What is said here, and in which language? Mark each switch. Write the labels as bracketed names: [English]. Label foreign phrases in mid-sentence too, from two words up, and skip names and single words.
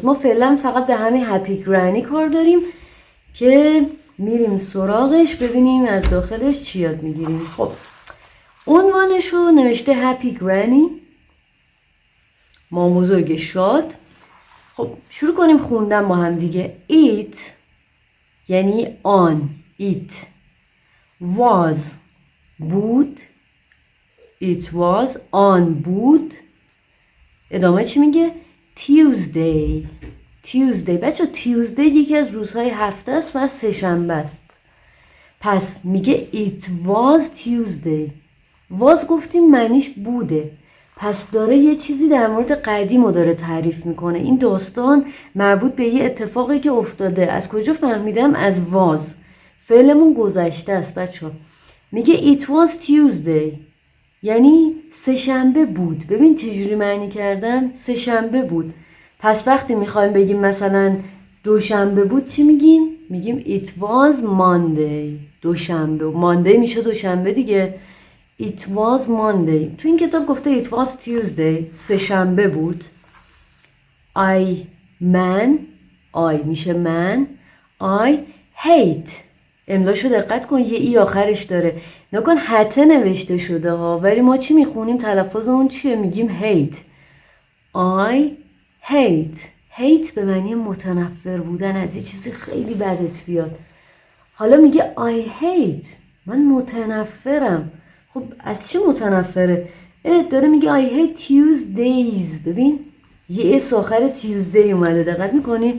[Persian] ما فعلا فقط به همین هپی گرانی کار داریم که میریم سراغش، ببینیم از داخلش چی یاد میگیریم. خب عنوانش رو نوشته هپی گرانی، مامان بزرگ شاد. خب شروع کنیم خوندن با هم دیگه. It یعنی آن، [English] it was بود، it was [Persian] آن بود. ادامه چی میگه؟ Tuesday بچه، Tuesday یکی از روزهای هفته است و سه‌شنبه است. پس میگه [English] it was Tuesday. [Persian] was گفتیم معنیش بوده، پس داره یه چیزی در مورد قدیم رو داره تعریف میکنه. این داستان مربوط به یه اتفاقی که افتاده. از کجا فهمیدم؟ از was. فعلمون گذشته است بچه. میگه [English] it was Tuesday [Persian] یعنی سه‌شنبه بود. ببین چجوری معنی کردم؟ سه‌شنبه بود. پس وقتی میخوایم بگیم مثلا دوشنبه بود چی میگیم؟ [English] میگیم it was Monday. [Persian] دوشنبه، Monday میشه دوشنبه دیگه. [English] It was Monday. [Persian] تو این کتاب گفته [English] it was Tuesday، [Persian] سه‌شنبه بود. I میشه من. [English] I hate. [Persian] املاشو دقت کن، یه ای آخرش داره. نکن حته نوشته شده ها، ولی ما چی میخونیم؟ تلفظ اون چیه؟ میگیم hate. [English] I hate. [Persian] hate به معنی متنفر بودن، از یه چیزی خیلی بدت بیاد. حالا میگه [English] I hate، [Persian] من متنفرم. خب از چی متنفره؟ داره میگه [English] I hate Tuesdays. [Persian] ببین یه اس آخر Tuesday اومده، دقت میکنی؟